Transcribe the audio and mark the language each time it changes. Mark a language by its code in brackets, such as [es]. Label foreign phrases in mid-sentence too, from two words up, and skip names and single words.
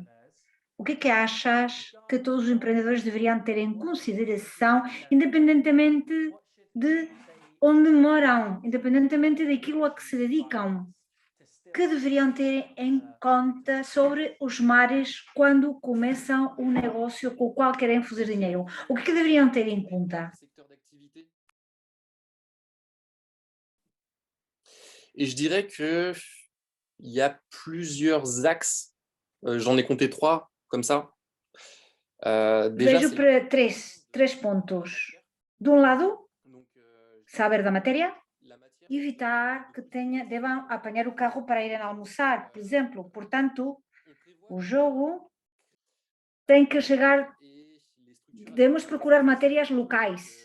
[pt] O que é que achas que todos os empreendedores deveriam ter em consideração, independentemente de onde moram, independentemente daquilo a que se dedicam? Que deveriam ter em conta sobre os mares quando começam um negócio com o qual querem fazer dinheiro? O que deveriam ter em conta? [fr] Et je dirais qu'il y a plusieurs axes. J'en ai compté 3, comme ça. Déjà, [pt] Vejo para três pontos. De um lado, saber da matéria, evitar que devam apanhar o carro para irem almoçar, por exemplo. Portanto, o jogo tem que chegar, devemos procurar matérias locais.